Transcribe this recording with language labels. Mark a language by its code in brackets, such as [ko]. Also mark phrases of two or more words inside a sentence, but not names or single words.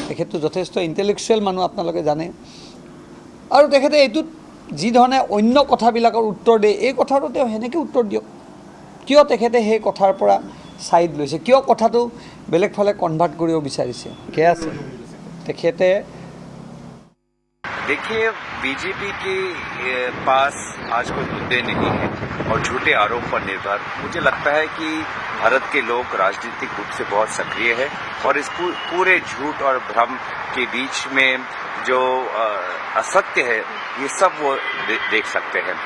[as] তেখেতটো যথেষ্ট ইণ্টেলেকচুৱেল মানুহ, আপোনালোকে জানে। আৰু তেখেতে এইটোত যি ধৰণে অন্য কথাবিলাকৰ উত্তৰ দিয়ে, এই কথাটো তেওঁ সেনেকৈ উত্তৰ দিয়ক। কিয় তেখেতে সেই কথাৰ পৰা ছাইড লৈছে, কিয় কথাটো বেলেগ ফালে কনভাৰ্ট কৰিব বিচাৰিছে, কি আছে তেখেতে। [hi] देखिए, बीजेपी के पास आज कोई मुद्दे नहीं है और झूठे आरोप पर निर्भर। मुझे लगता है कि भारत के लोग राजनीतिक रूप से बहुत सक्रिय है और इस पूरे झूठ और भ्रम के बीच में जो असत्य है, ये सब वो देख सकते हैं।